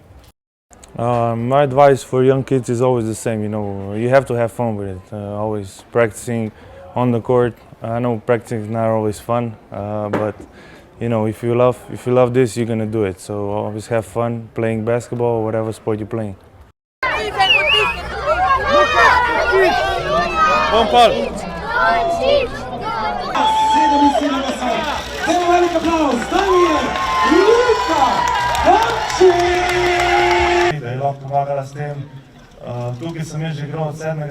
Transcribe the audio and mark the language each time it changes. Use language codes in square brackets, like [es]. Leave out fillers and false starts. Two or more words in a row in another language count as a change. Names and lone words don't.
[en] My advice for young kids is always the same. You have to have fun with it. Always practicing on the court. I know practicing is not always fun, but if you love this, you're gonna do it. So always have fun playing basketball or whatever sport you're playing. [sl] Velik aplauz, Luka Doncic! Da je lahko pomagala s tem. Tukaj sem jaz že igral od 7.